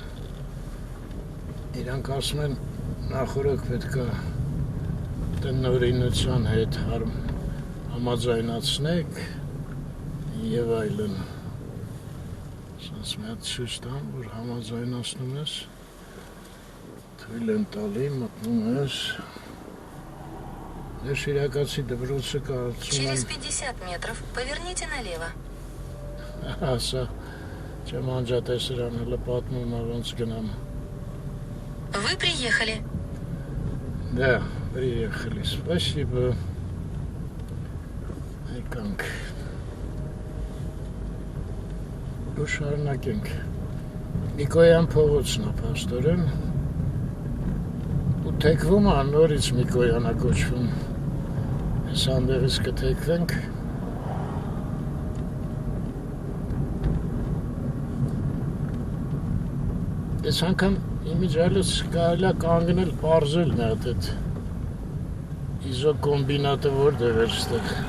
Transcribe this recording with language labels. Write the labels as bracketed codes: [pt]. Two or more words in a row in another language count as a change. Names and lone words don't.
[hy] իրանք ասում են նախորդ պետք է տնօրինության հետ համաձայնացնեք եւ այլն։ Սենց մի հատ ցույց տամ, որ համաձայնացնում ես, թույլ են տալի, մտնում ես, դե շիրակացի դպրոցը կարծում [ru] Через [hy] եմ [ru] 50 метров поверните налево. [hy] ասա, չեմ անջատեսրան հլը պատմում է ոնց գնամ։ [ru] Вы приехали. Да, приехали, спасибо։ [hy] Եկանք։ Ու շարունակենք։ Միկոյան փողոցն է, փաստորեն։ Ու թեքվում է, նորից Միկոյան է կոչվում։ Այս անդեղից կթեքվենք։ Ես անգամ իմիջալուց կարելի է կանգնել պարզել մի հատ այդ իզոկոմբինատը որտեղ էր ստեղ։